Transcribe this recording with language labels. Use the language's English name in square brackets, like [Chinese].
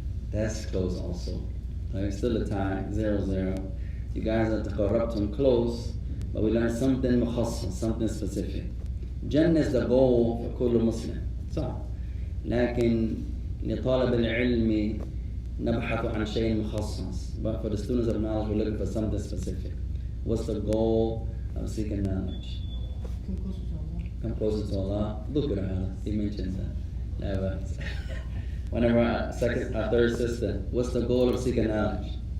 [English] That's close also. Still a tie, 0-0. You guys are تقربتم close, but we learn something مخصص, something specific. Jannah is the goal for كل Muslim. [Arabic] صح. لكن لطالب العلم نبحث عن شيء مخصص. [English] But for the students of knowledge, we're looking for something specific. What's the goal of seeking knowledge? Come closer to Allah. Look at Allah. He mentions that. Never. Whenever our third sister, what's the goal of seeking knowledge?